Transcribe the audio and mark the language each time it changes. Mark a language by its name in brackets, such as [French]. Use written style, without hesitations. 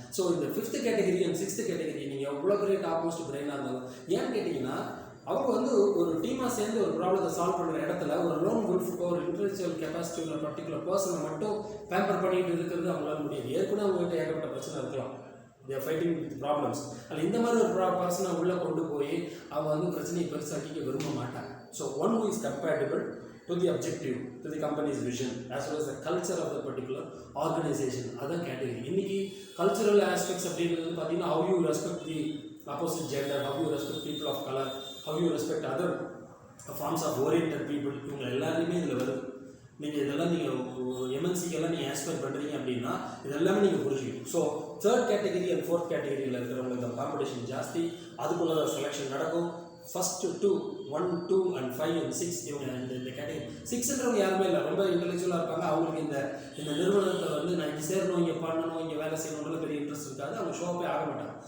[Tamil] So இந்த 5th category and 6th category நீங்கள் எவ்வளோ பெரிய டாப் மோஸ்ட் பிரெயினாக இருந்தாலும், ஏன்னு கேட்டிங்கன்னா அவங்க வந்து ஒரு டீமாக சேர்ந்து ஒரு ப்ராப்ளத்தை சால்வ் பண்ணுற இடத்துல ஒரு லோன் குல்ஃபுக்கோ ஒரு இன்டெலெக்சுவல் கெப்பாசிட்டி உள்ள பர்டிகுலர் பர்சனை மட்டும் பேம்பர் பண்ணிட்டு இருக்கிறது அவங்களால முடியாது. ஏற்கனவே அவங்ககிட்ட ஏகப்பட்ட பிரச்சனை இருக்கலாம், [English] They're fighting with problems. [Tamil] அதில் இந்த மாதிரி ஒரு பர்சனை உள்ளே கொண்டு போய் அவங்க வந்து பிரச்சனையை பெருசாக்கிக்க விரும்ப மாட்டாங்க. [English] So one who is compatible to the objective, to the company's vision, as well as the culture of the particular organization. [Tamil] அதான் கேட்டகரி. இன்னைக்கு கல்ச்சுரல் ஆஸ்பெக்ட்ஸ் அப்படின்றது பார்த்தீங்கன்னா [English] how you respect the opposite gender, how you respect people of color, how you respect other forms of oriented people, [Tamil] இவங்க எல்லாருமே இதில் வருது. நீங்கள் இதெல்லாம் நீங்கள் எம்என்சிக்கெல்லாம் நீங்கள் ஆஸ்பெக்ட் பண்ணுறீங்க அப்படின்னா இதெல்லாமே நீங்கள் புரிஞ்சுக்கணும். So 3rd category and 4th கேட்டகரியில் இருக்கிறவங்களுக்கு காம்படிஷன் ஜாஸ்தி, அதுக்குள்ள செலெக்ஷன் நடக்கும். ஃபஸ்ட்டு 2, 1, 2 and 5 and 6 இவங்க இந்த கேட்டகரி. 6ன்றவங்க யாருமே இல்லை, ரொம்ப இன்டெலெக்சுவலாக இருப்பாங்க. அவங்களுக்கு இந்த நிறுவனத்தை வந்து நான் இங்கே சேரணும், இங்கே பண்ணணும், இங்கே வேலை செய்யணும்னு பெரிய இன்ட்ரெஸ்ட் இருக்காது, அவங்க ஷோப்பே ஆக மாட்டாங்க.